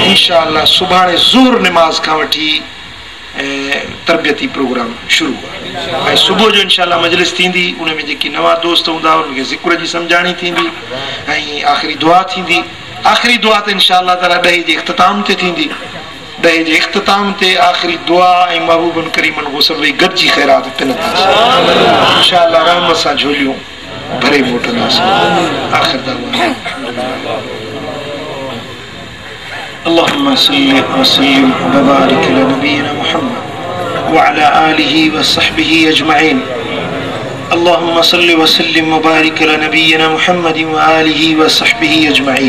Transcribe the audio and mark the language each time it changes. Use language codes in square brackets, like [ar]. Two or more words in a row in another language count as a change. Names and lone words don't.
[sd] इंशाअल्लाह सुभाणे ज़ोर निमाज़ खां वठी तरबियती प्रोग्राम शुरू आहे ऐं सुबुह जो इंशाअल्लाह मजलिस थींदी, उन में जेकी नवां दोस्त हूंदा उनखे ज़िक्र जी सम्झाणी थींदी ऐं आख़िरी दुआ थींदी। आख़िरी दुआ त इंशाअल्लाह ताला ॾहे जे इख़्तिताम ते थींदी। ॾहे जे इख़्तिताम ते आख़िरी दुआ ऐं महबूबनि करीमनि को सभई गॾिजी ख़ैरात पिनंदासीं इंशाअल्लाह। रहमत सां झोलियूं भरे मोटंदासीं। [ar] آخر دعوانا اللهم صل وسلم وبارك على نبينا محمد وعلى آله وصحبه أجمعين. اللهم صل وسلم وبارك على نبينا محمد وآله وصحبه أجمعين.